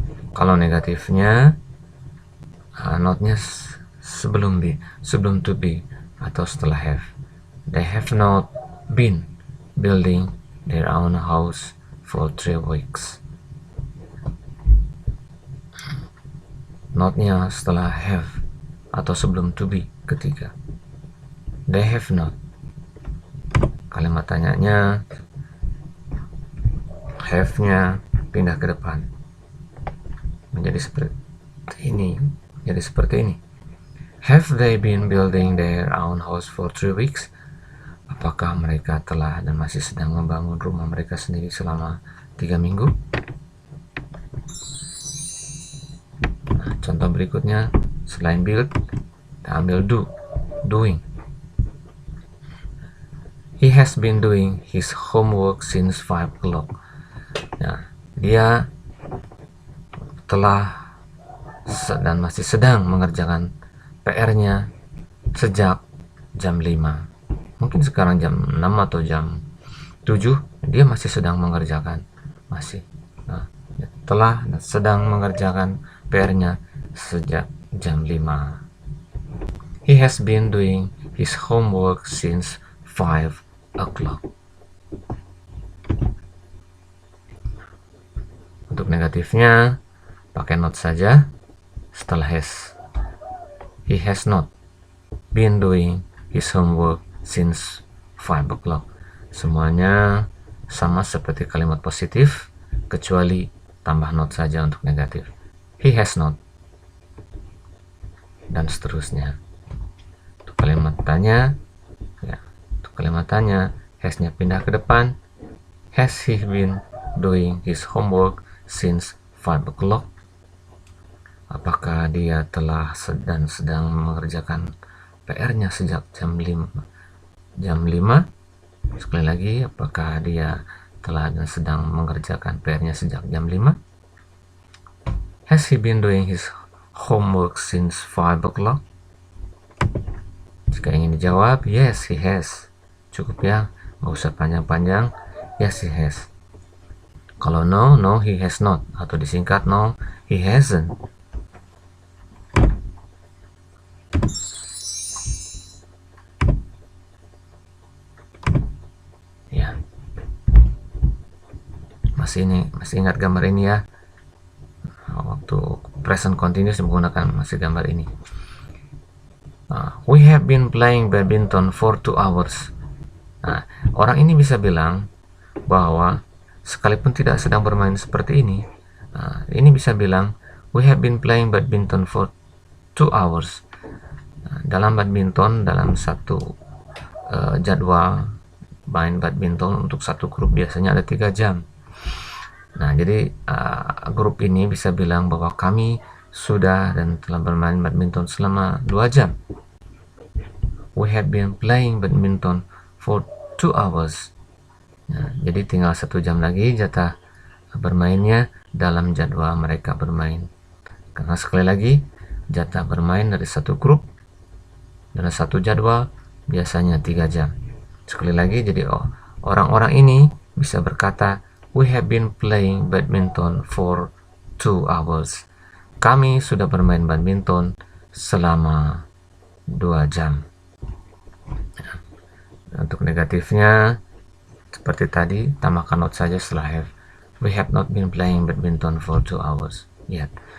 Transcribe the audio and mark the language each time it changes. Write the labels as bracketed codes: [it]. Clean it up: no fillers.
[id] Kalau negatifnya, not-nya sebelum to be atau setelah have. [en] They have not been building their own house for 3 weeks. [id] Not-nya setelah have atau sebelum to be ketiga. [en] They have not. [id] Kalimat tanyanya, have-nya pindah ke depan menjadi seperti ini. [en] Have they been building their own house for 3 weeks? [id] Apakah mereka telah dan masih sedang membangun rumah mereka sendiri selama 3 minggu? Nah, contoh berikutnya, selain build, kita ambil doing. [en] He has been doing his homework since 5 o'clock. [id] Nah, dia telah dan masih sedang mengerjakan PR-nya sejak jam 5. Mungkin sekarang jam 6 atau jam 7, dia masih sedang mengerjakan, masih telah dan sedang mengerjakan PR-nya sejak jam 5. [en] He has been doing his homework since 5 o'clock. [id] Untuk negatifnya pakai not saja setelah has. [en] He has not been doing his homework since 5 o'clock. [id] Semuanya sama seperti kalimat positif, kecuali tambah not saja untuk negatif. [en] He has not, [id] dan seterusnya. Untuk kalimat tanya, untuk kalimat tanya, has-nya pindah ke depan. [en] Has he been doing his homework since 5 o'clock? [id] Apakah dia telah sedang mengerjakan PR-nya sejak jam 5? Sekali lagi, apakah dia telah dan sedang mengerjakan PR-nya sejak jam 5? [en] Has he been doing his homework since 5 o'clock? [id] Jika ingin dijawab, [en] yes, he has. [id] Cukup ya, nggak usah panjang-panjang. [en] Yes, he has. Kalau no, no, he has not. [id] Atau disingkat, [en] no, he hasn't. [id] Ya. Masih ingat gambar ini ya. Waktu present continuous menggunakan masih gambar ini. [en] We have been playing badminton for 2 hours. [id] Nah, orang ini bisa bilang bahwa sekalipun tidak sedang bermain seperti ini, ini bisa bilang [en] we have been playing badminton for 2 hours. [id] Dalam badminton, dalam satu jadwal main badminton untuk satu grup biasanya ada 3 jam. Nah, jadi grup ini bisa bilang bahwa kami sudah dan telah bermain badminton selama 2 jam. [en] We have been playing badminton for 2 hours. [id] Nah, jadi tinggal 1 jam lagi jatah bermainnya dalam jadwal mereka bermain. Karena sekali lagi, jatah bermain dari satu grup dalam satu jadwal biasanya 3 jam. Sekali lagi, jadi orang-orang ini bisa berkata, [en] we have been playing badminton for 2 hours. [id] Kami sudah bermain badminton selama 2 jam. Untuk negatifnya, seperti tadi, tambahkan not saja setelah have. [en] We have not been playing badminton for 2 hours yet.